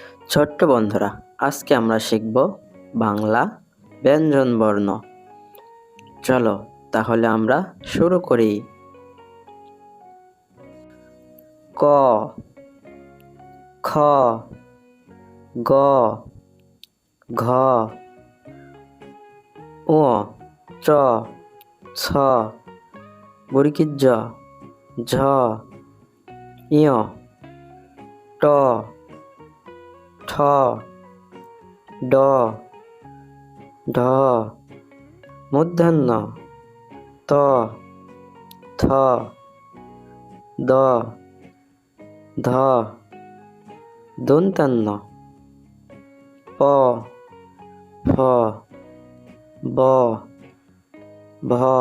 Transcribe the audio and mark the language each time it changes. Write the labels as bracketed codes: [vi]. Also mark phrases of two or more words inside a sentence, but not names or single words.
[bn] ছোট্ট বন্ধুরা, আজকে আমরা শিখব বাংলা ব্যঞ্জনবর্ণ। চলো তাহলে আমরা শুরু করি। ক, খ, গ, ঘ, ঙ, চ, ছ, জ, ঝ, ঞ, ট, ঠ, ড, ঢ, মূর্ধন্য ত, থ, দ, ধ, দন্তান্ন প, ফ, ব, ভ,